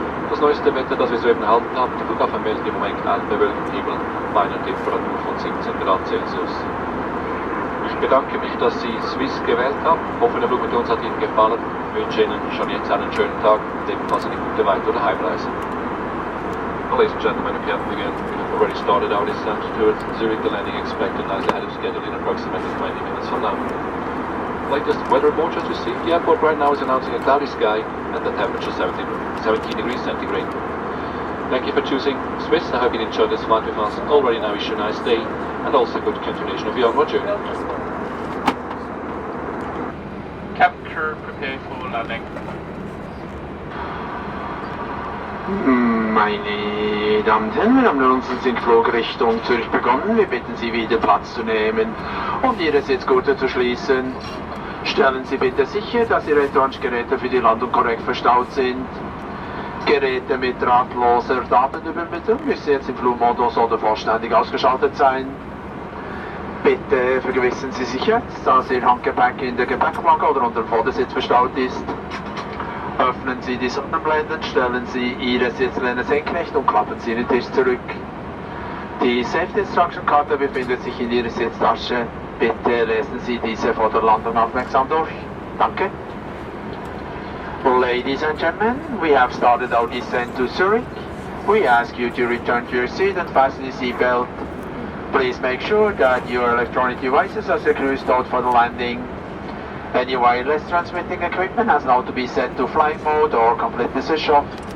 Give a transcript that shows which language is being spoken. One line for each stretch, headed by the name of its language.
German: Das neueste Wetter, das wir soeben erhalten haben, der Flughafen meldet im Moment einen bewölkten Himmel bei einer Temperatur von 17 Grad Celsius. bedanke mich, dass Sie Swiss gewählt haben. Hoffe, der Flug mit uns hat Ihnen gefallen. Ich wünsche Ihnen schon jetzt einen schönen Tag und ebenfalls eine gute Weit- oder Heimreise.
English: Well, ladies and gentlemen, the captain again. We have already started our descent towards Zurich. The landing expected as ahead of schedule in approximately 20 minutes from now. Latest weather report just received. The airport right now is announcing a cloudy sky and the temperature 17 degrees centigrade. Thank you for choosing Swiss. I hope you enjoyed this flight with us. Already now wish you a nice day and also good continuation of your onward journey. Cabin crew prepare for landing.
German: Meine Damen und Herren, wir haben nun unseren Sinkflug Richtung Zürich begonnen. Wir bitten Sie wieder Platz zu nehmen und Ihre Sitzgurte zu schließen. Stellen Sie bitte sicher, dass Ihre Geräte für die Landung korrekt verstaut sind. Geräte mit drahtloser Datenübermittlung müssen jetzt im Flugmodus oder vollständig ausgeschaltet sein. Bitte vergewissern Sie sich jetzt, dass Ihr Handgepäck in der Gepäckflanke oder unter dem Vordersitz verstaut ist. Öffnen Sie die Sonnenblenden, stellen Sie Ihre Sitzlehne senkrecht und klappen Sie den Tisch zurück. Die Safety Instruction Karte befindet sich in Ihrer Sitztasche. Bitte lesen Sie diese vor der Landung aufmerksam durch. Danke.
English: Ladies and gentlemen, we have started our descent to Zurich. We ask you to return to your seat and fasten your seatbelt. Please make sure that your electronic devices are securely stowed for the landing. Any wireless transmitting equipment has now to be set to flight mode or completely switched off.